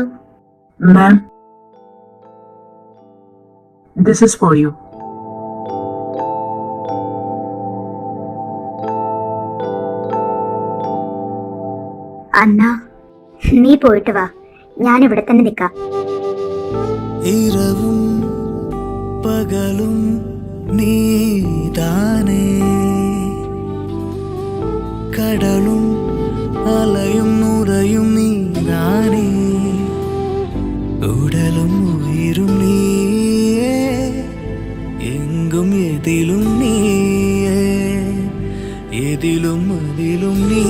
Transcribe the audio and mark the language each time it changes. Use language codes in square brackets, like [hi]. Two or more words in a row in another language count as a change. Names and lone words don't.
[en] Ma'am, this is for you. [ml] അന്ന, നീ പോയിട്ട് വാ, ഞാൻ ഇവിടെ തന്നെ നിൽക്കാം. [ta] இரவும் பகலும் நீதானே, கடலும் அலையும் நுரையும் நீதானே, உடலும் உயிரும் நீயே, எங்கும் எதிலும் நீயே, எதிலும் அதிலும்